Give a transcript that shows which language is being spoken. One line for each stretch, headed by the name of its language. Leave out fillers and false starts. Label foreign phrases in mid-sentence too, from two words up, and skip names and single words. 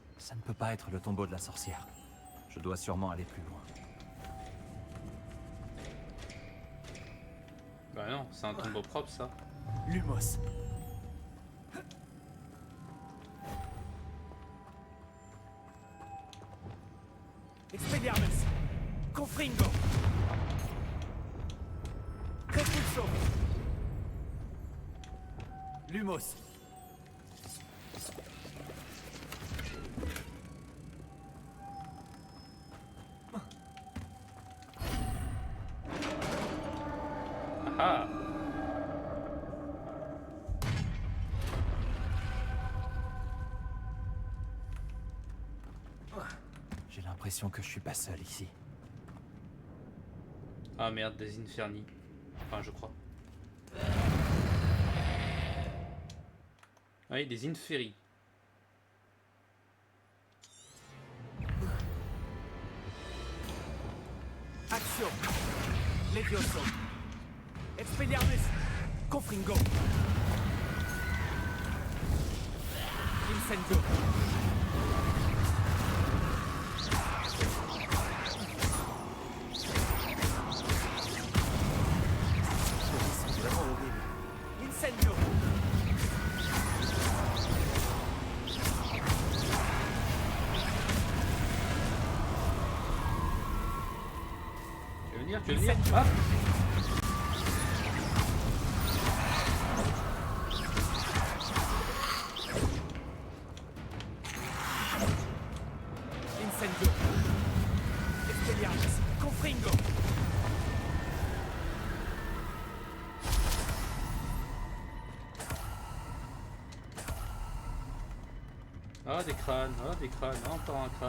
French: Ça ne peut pas être le tombeau de la sorcière. Je dois sûrement aller plus loin. Bah non, c'est un tombeau propre ça. Lumos. Expelliarmus. Confringo. Repulso. Lumos. Ah. J'ai l'impression que je suis pas seul ici. Ah merde, des Inferni. Enfin, je crois. Oui, des Inferi. Action. Levioso. Expelliarmus. Confringo. Incendio. C'est vraiment horrible. Incendio. Tu veux venir? Tu veux venir? Ah. Incendio. Expelliarmus. Confringo. Ah, des crânes, encore un crâne.